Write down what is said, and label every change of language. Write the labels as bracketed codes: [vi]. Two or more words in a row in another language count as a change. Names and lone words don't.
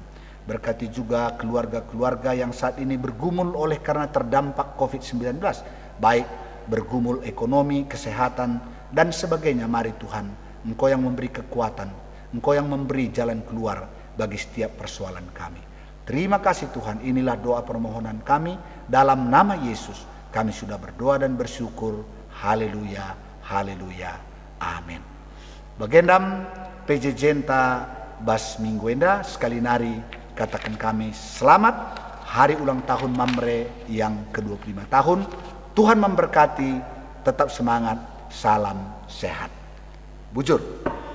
[id] Berkati juga keluarga-keluarga yang saat ini bergumul oleh karena terdampak COVID-19, baik bergumul ekonomi, kesehatan, dan sebagainya. Mari Tuhan, Engkau yang memberi kekuatan, Engkau yang memberi jalan keluar bagi setiap persoalan kami. Terima kasih Tuhan, inilah doa permohonan kami. Dalam nama Yesus kami sudah berdoa dan bersyukur. Haleluya, haleluya, amin. [btx] Bagendam PJJ Bas Mingguenda, sekali nari katakan kami [id] selamat hari ulang tahun [btx] Mamre [id] yang ke-25 tahun. Tuhan memberkati, tetap semangat, salam sehat. Bujur.